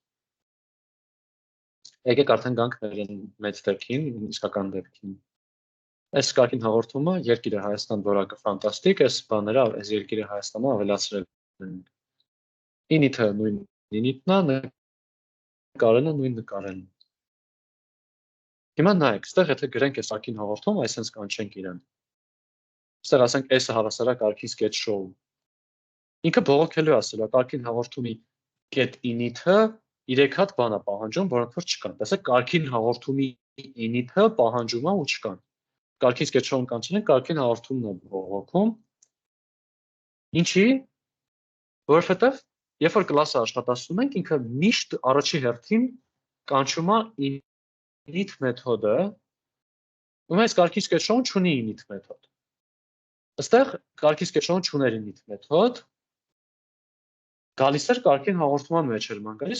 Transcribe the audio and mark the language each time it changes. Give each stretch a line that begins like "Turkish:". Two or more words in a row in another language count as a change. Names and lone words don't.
Armenian: եկեք արդեն գանք մեծ դեպքին, իսկական դեպքին։ Այս կարգին հաղորդումը երկիրը Հայաստան որակը ֆանտաստիկ, այս բաները այս երկիրը Հայաստանը ավելացրել են։ Init-ը նույն init-ն է, նկարելը նույն նկարելն։ Հիմա նայեք, այստեղ եթե գրենք այս կարգին հաղորդում, այսպես կանչենք իրան։ Այստեղ ասենք S-ը հավասար է կարգի sketch-show։ Ինքը բողոքելու ասել է կարգին հաղորդումի get init-ը 3 հատ բան է պահանջում, որոնք որ չկան։ Տեսեք, կարգին հաղորդումի init-ը պահանջում է ու չկան։ Կարգին sketch-show-ն կանչենք, կարգին հաղորդումն է բողոքում։ Ինչի՞, որովհետև երբ որ կլասը աշխատացնում ենք, ինքը միշտ առաջի հերթին կանչում է init մեթոդը, ու այս կարգի sketch-show-ն չունի init մեթոդ։ Այստեղ կարգի sketch-show-ն չուներ init մեթոդ, գալիս էր կարգին հաղորդման մեջ էր ման գալիս,